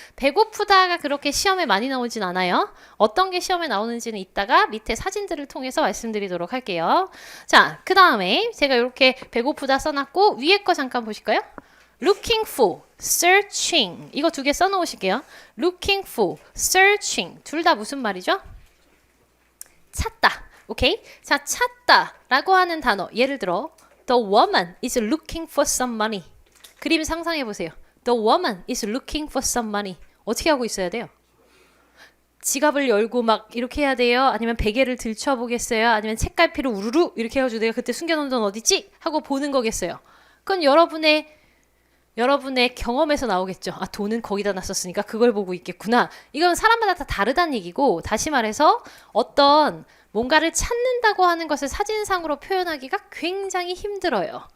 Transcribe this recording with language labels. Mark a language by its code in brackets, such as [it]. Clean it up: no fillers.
[ko] 배고프다가 그렇게 시험에 많이 나오진 않아요. 어떤 게 시험에 나오는지는 이따가 밑에 사진들을 통해서 말씀드리도록 할게요. 자, 그 다음에 제가 이렇게 배고프다 써놨고 위에 거 잠깐 보실까요? [en] looking for, searching [ko] 이거 두 개 써놓으실게요. [en] looking for, searching [ko] 둘 다 무슨 말이죠? 찾다. 오케이? 자, 찾다라고 하는 단어 예를 들어 [en] The woman is looking for some money. [ko] 그림 상상해 보세요. [en] The woman is looking for some money. [ko] 어떻게 하고 있어야 돼요? 지갑을 열고 막 이렇게 해야 돼요? 아니면 베개를 들춰보겠어요? 아니면 책갈피를 우르르 이렇게 해가지고 내가 그때 숨겨놓은 돈 어딨지? 하고 보는 거겠어요. 그건 여러분의 경험에서 나오겠죠. 아, 돈은 거기다 놨었으니까 그걸 보고 있겠구나. 이건 사람마다 다 다르다는 얘기고 다시 말해서 어떤 뭔가를 찾는다고 하는 것을 사진상으로 표현하기가 굉장히 힘들어요.